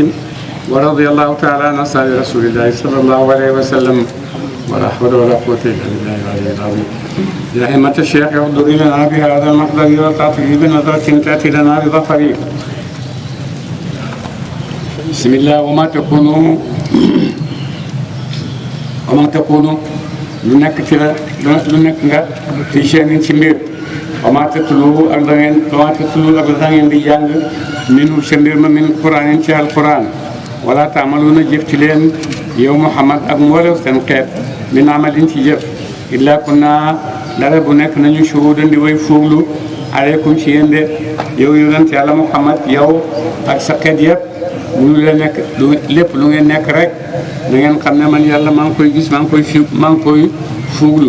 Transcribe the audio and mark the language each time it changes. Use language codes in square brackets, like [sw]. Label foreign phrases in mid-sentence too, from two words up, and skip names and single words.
[ar] ورضي الله تعالى عن أصحاب رسول الله صلى الله عليه وسلم ولا حول ولا قوة إلا بالله العلي العظيم. يا همة الشيخ احضر لنا بهذا المحضر وتعطيه بنظرة تأتي لنا بظفر. بسم الله. وما تكونوا [wo] lu nekk ci la lu nekk nga fi seen ci mbir [ar] وما تتلو [wo] ak da ngeen di jàng minu sa mbir ma [ar] من قرآن [wo] ci alquran [ar] ولا تعملون [wo] jëf ci leen yow Muhammad ak mboolem seen xeet [ar] من عمل [wo] ci jëf [ar] إلا كنا [wo] dara bu nekk nañu shuhudan di way fuuglu aleykum ci yéen de yow yonent yàlla Muhammad yow ak sa xeet yëpp mu la nekk lépp lu ngeen nekk rek na ngeen xam ne man yàlla maa ngi koy gis maa ngi koy fuuglu.